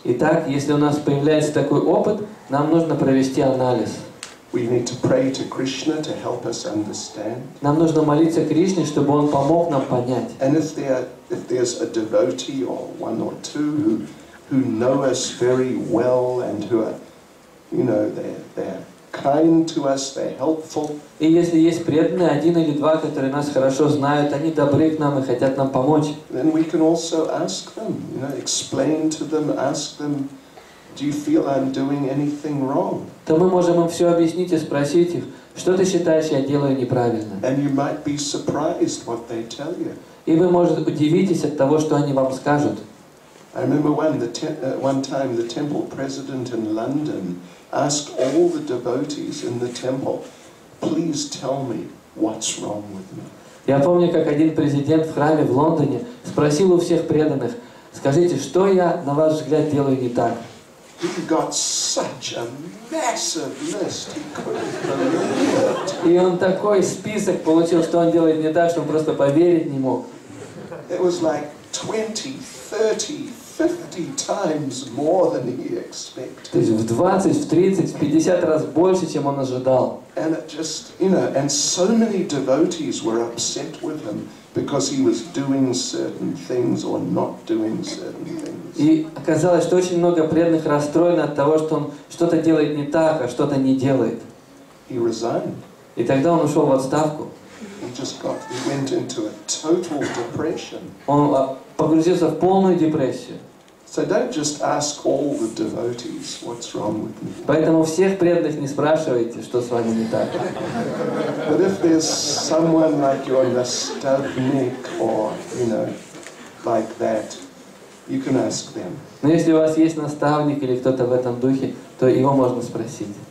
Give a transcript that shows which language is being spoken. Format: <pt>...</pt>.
<ru>Итак, если у нас появляется такой опыт, нам нужно провести анализ.</ru> <en>We need to pray to Krishna to help us understand.</en> <ru>Нам нужно молиться Кришне, чтобы Он помог нам понять.</ru> <en>And if there's a devotee or one or two who know us very well and who are, you know, they're kind to us, they're helpful.</en> <ru>И если есть преданные, один или два, которые нас хорошо знают, они добры к нам и хотят нам помочь.</ru> <en>Then we can also ask them, you know, explain to them, ask them, do you feel I'm doing anything wrong?</en> <ru>То мы можем им все объяснить и спросить их, что ты считаешь, я делаю неправильно.</ru> <en>And you might be surprised what they tell you.</en> <ru>И вы, может, удивитесь от того, что они вам скажут.</ru> <en>I remember one time the temple president in London asked all the devotees in the temple, please tell me what's wrong with me.</en> <ru>Я помню, как один президент в храме в Лондоне спросил у всех преданных, скажите, что я, на ваш взгляд, делаю не так?</ru> <en>He got such a massive list, he couldn't believe it.</en> <ru>И он такой список получил, что он делает не так, что он просто поверить не мог.</ru> <en>It was like 20, 30, 50 times more than he expected.</en> <ru>То есть в 20, в 30, в 50 раз больше, чем он ожидал.</ru> <en>And it just, you know, and so many devotees were upset with him because he was doing certain things or not doing certain things.</en> <ru>И оказалось, что очень много преданных расстроены от того, что он что-то делает не так, а что-то не делает.</ru> <en>He resigned.</en> <ru>И тогда он ушел в отставку.</ru> <en>He went into a total depression.</en> <ru>Он погрузился в полную депрессию.</ru> <en>So don't just ask all the devotees what's wrong with me.</en> <ru>Поэтому всех преданных не спрашивайте, что с вами не так.</ru> <en>But if there's someone like your nastavnik or, you know, like that, you can ask them.</en> <ru>Но если у вас есть наставник или кто-то в этом духе, то его можно спросить.</ru>